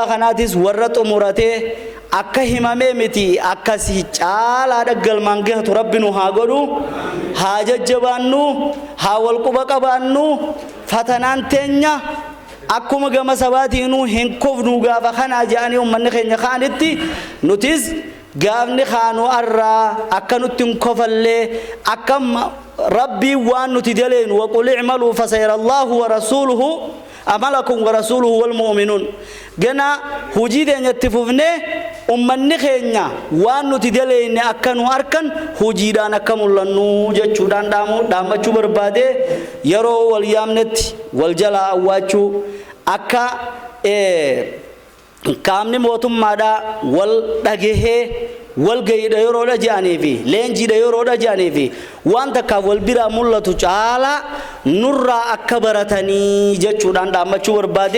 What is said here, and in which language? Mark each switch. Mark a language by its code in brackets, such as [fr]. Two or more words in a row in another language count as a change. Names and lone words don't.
[om] kanaatis warra xumuratee akka himamee miti akkasii caalaa dhaggalmaan gahatu rabbi nu haa godhu haa jajjabaannu haa walquba qabaannu fatanaan teenya akkuma gama sabaatiinuu hin kufnu gaafa kanaa jedhanii ummanni keenya kaanitti nutis gaafni kaanu arraa akka nutti hin kofallee akka rabbii waan nuti daleen [ar] وقل اعملوا فسيرى الله ورسوله عملكم ورسوله والمؤمنون [om] gana hujii teenyatti fufne ummanni keenya waan nuti daleen akka nu harkan hujiidhaan akka mul'annu jechuudhaan dhaamachuu barbaade yeroo wal yaamnetti wal jalaa awwaachuu akka kaamni mootummaadhaa wal dhagehee wal gayidha yeroodha jedhanii fi leenjiidha yeroodha jedhanii fi waan takkaaf wal biraa mul'atu caalaa nurraa akka baratanii jechuudhaan dhaamachuu barbaade